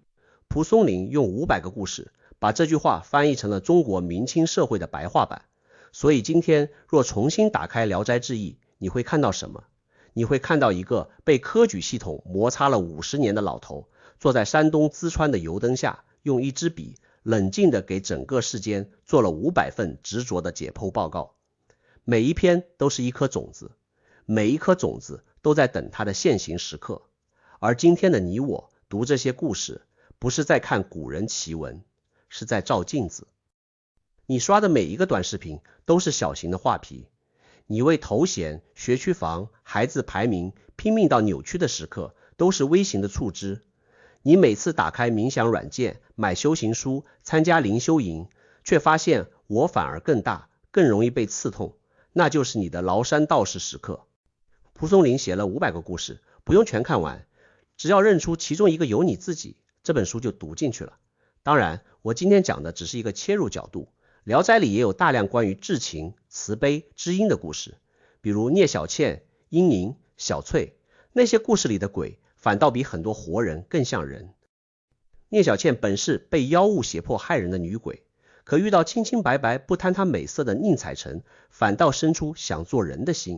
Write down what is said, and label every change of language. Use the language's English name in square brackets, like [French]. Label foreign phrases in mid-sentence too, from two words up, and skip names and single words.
[Chinese] 蒲松齡用500個故事把這句話翻譯成了中國明清社會的白話版。所以今天若重新打開《聊齋志異》，你會看到什麼？你會看到一個被科舉系統摩擦了50年的老頭，坐在山東淄川的油燈下，用一支筆冷靜地給整個世間做了500份執着的解剖報告。每一篇都是一顆種子，每一顆種子都在等它的現形時刻。而今天的你我讀這些故事，不是在看古人奇文，是在照鏡子。你刷的每一個短視頻都是小型的畫皮，你為頭銜、學區房、孩子排名拼命到扭曲的時刻，都是微型的觸肢。你每次打開冥想軟件、買修行書、參加靈修營，卻發現我反而更大，更容易被刺痛，那就是你的嶗山道士時刻。蒲松齡寫了500個故事，不用全看完，只要認出其中一個有你自己，這本書就讀進去了。當然，我今天講的只是一個切入角度，聊齋裡也有大量關於至情、慈悲、知音的故事，比如聶小倩、殷寧、小翠，那些故事裡的鬼反倒比很多活人更像人。聶小倩本是被妖物脅迫害人的女鬼，可遇到清清白白不貪她美色的寧采臣，反倒生出想做人的心。